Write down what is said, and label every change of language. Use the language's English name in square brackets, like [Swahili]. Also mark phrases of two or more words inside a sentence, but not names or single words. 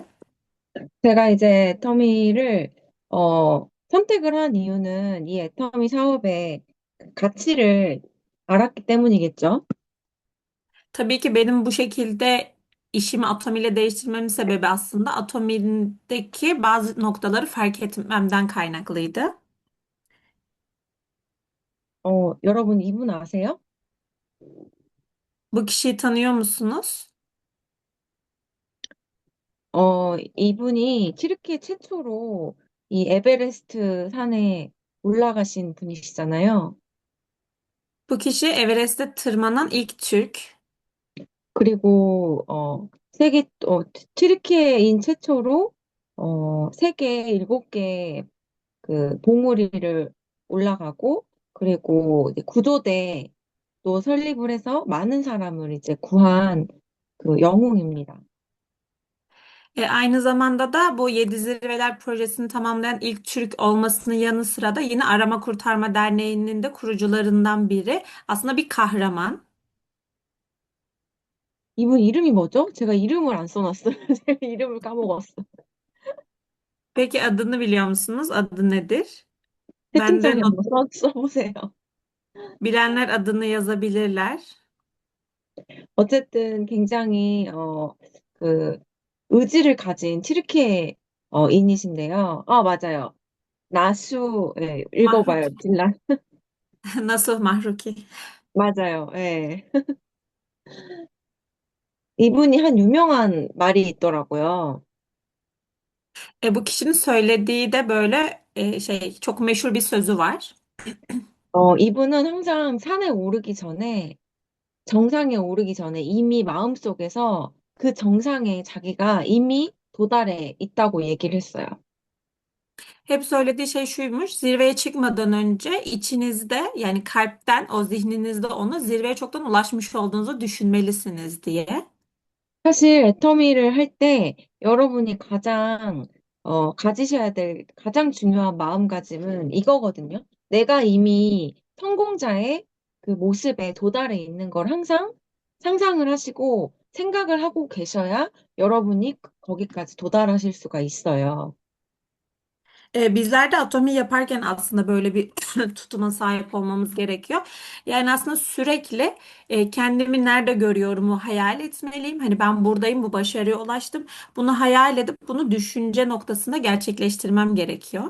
[Korean] 제가 이제 애터미를 선택을 한 이유는 이 애터미 사업의 가치를 알았기 때문이겠죠. [Turkish] Tabii ki benim bu şekilde işimi atomiyle değiştirmemin sebebi aslında atomideki bazı noktaları fark etmemden kaynaklıydı. [Korean] 여러분 이분 아세요? [Turkish] Bu kişiyi tanıyor musunuz? [Korean] 이분이 튀르키예 최초로 이 에베레스트 산에 올라가신 분이시잖아요. [Turkish] Bu kişi Everest'te tırmanan ilk Türk. [Korean] 그리고 튀르키예인 최초로 세계 7개 그 봉우리를 올라가고 그리고 이제 구조대도 설립을 해서 많은 사람을 이제 구한 그 영웅입니다. [Turkish] Aynı zamanda da bu Yedi Zirveler projesini tamamlayan ilk Türk olmasının yanı sıra da yine Arama Kurtarma Derneği'nin de kurucularından biri. Aslında bir kahraman. [Korean] 이분 이름이 뭐죠? 제가 이름을 안 써놨어요. 제가 이름을 까먹었어. [Turkish] Peki adını biliyor musunuz? Adı nedir? Ben de [Korean] 채팅창에 한번 써보세요. [Turkish] bilenler adını yazabilirler. [Korean] 어쨌든 굉장히 그 의지를 가진 튀르키예인이신데요. 아, 맞아요. 나수 예, 읽어봐요. Mahruki. 딜라. Nasuh Mahruki. 맞아요. 예. 이분이 한 유명한 말이 있더라고요. [Turkish] Bu kişinin söylediği de böyle çok meşhur bir sözü var. [Korean] 이분은 항상 산에 오르기 전에 정상에 오르기 전에 이미 마음속에서 그 정상에 자기가 이미 도달해 있다고 얘기를 했어요. [Turkish] Hep söylediği şey şuymuş: zirveye çıkmadan önce içinizde, yani kalpten, o zihninizde onu zirveye çoktan ulaşmış olduğunuzu düşünmelisiniz diye. [Korean] 사실 애터미를 할 때 여러분이 가장 가지셔야 될 가장 중요한 마음가짐은 이거거든요. 내가 이미 성공자의 그 모습에 do달해 있는 걸 항상 상상을 하시고 생각을 하고 계셔야 여러분이 거기까지 도달하실 수가 있어요. [Turkish] Bizler de atomi yaparken aslında böyle bir tutuma sahip olmamız gerekiyor. Yani aslında sürekli kendimi nerede görüyorumu hayal etmeliyim. Hani ben buradayım, bu başarıya ulaştım. Bunu hayal edip bunu düşünce noktasında gerçekleştirmem gerekiyor.